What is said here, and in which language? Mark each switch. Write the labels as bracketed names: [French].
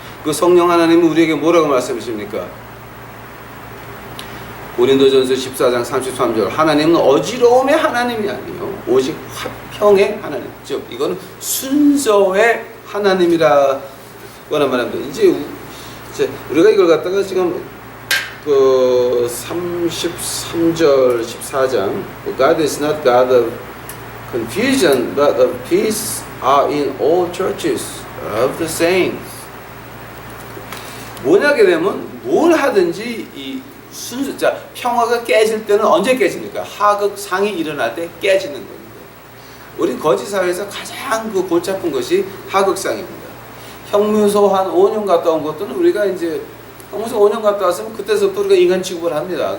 [Korean] 그 성령 하나님은 우리에게 뭐라고 말씀하십니까? 고린도전서 14장 33절 하나님은 어지러움의 하나님이 아니요 오직 화평의 하나님. 즉 이거는 순서의 하나님이라고 하는 말입니다. 이제 우리가 이걸 갖다가 지금 그 33절 14장 [English] God is not God of confusion but of peace are in all churches of the saints. [Korean] 뭐냐게 되면 뭘 하든지 이 순수, 평화가 깨질 때는 언제 깨집니까? 하극상이 일어날 때 깨지는 겁니다. 우리 거지 사회에서 가장 그 골치 아픈 것이 하극상입니다. 형무소 한 5년 갔다 온 것들은 우리가 이제 형무소 5년 갔다 왔으면 그때서부터 우리가 인간 취급을 합니다.